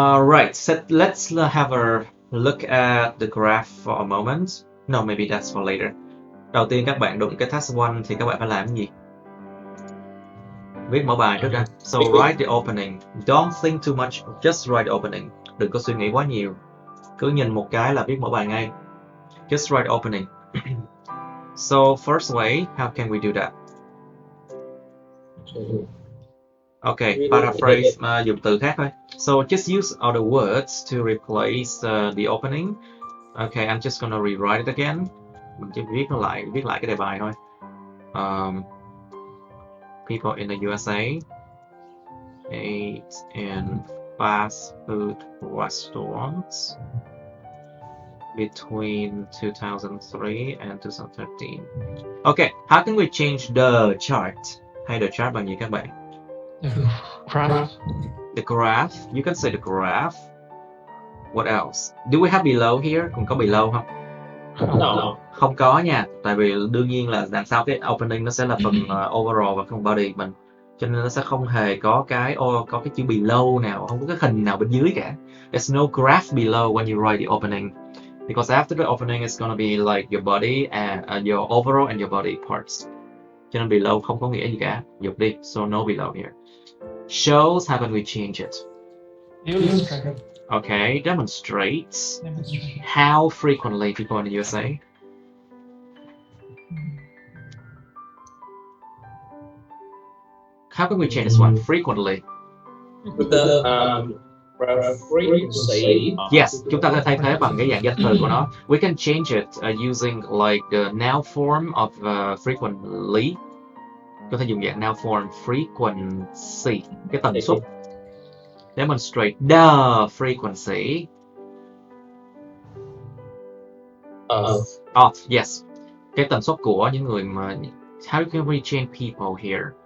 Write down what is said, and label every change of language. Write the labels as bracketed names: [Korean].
[English] Right, so let's have a look at the graph for a moment. No, maybe that's for later. [Vietnamese] Đầu tiên các bạn đụng cái task 1 thì các bạn phải làm cái gì? Viết mở bài trước ra. [English] So write the opening. Don't think too much, just write the opening. [Vietnamese] Đừng có suy nghĩ quá nhiều. Cứ nhìn một cái là viết mở bài ngay. [English] Just write opening. So first way, how can we do that? [Vietnamese] Okay, paraphrase, dùng từ khác thôi. [English] So just use other words to replace the opening. Okay, I'm just gonna rewrite it again. [Vietnamese] Mình chỉ viết lại cái đề bài thôi. [English] People in the USA ate in fast food restaurants between 2003 and 2013. Okay, how can we change the chart? [Vietnamese] Hay the chart bằng gì các bạn? [English] Graph. The graph. You can say the graph. What else? Do we have below here? [Vietnamese] Còn có below không? [English] No. [Vietnamese] Không có nha. Tại vì đương nhiên là đằng sau cái opening nó sẽ là phần overall và phần body mình. Cho nên nó sẽ không hề có cái chữ below nào, không có cái hình nào bên dưới cả. [English] There's no graph below when you write the opening. Because after the opening it's gonna be like your body and your overall and your body parts. [Vietnamese] Cho nên below không có nghĩa gì cả. Dục đi. [English] So no below here. Shows, how can we change it? Illustrate. Okay, demonstrates. How frequently people in the USA? How can we change this one? Frequently. With the frequency. [Vietnamese] Yes, chúng ta có thể thay thế bằng cái dạng danh từ của nó. [English] We can change it using like the noun form of frequently. [Vietnamese] Có thể dùng dạng noun form frequency, cái tần suất. [English] Demonstrate the frequency of, [Vietnamese] yes, cái tần suất của những người mà. [English] How can we change people here?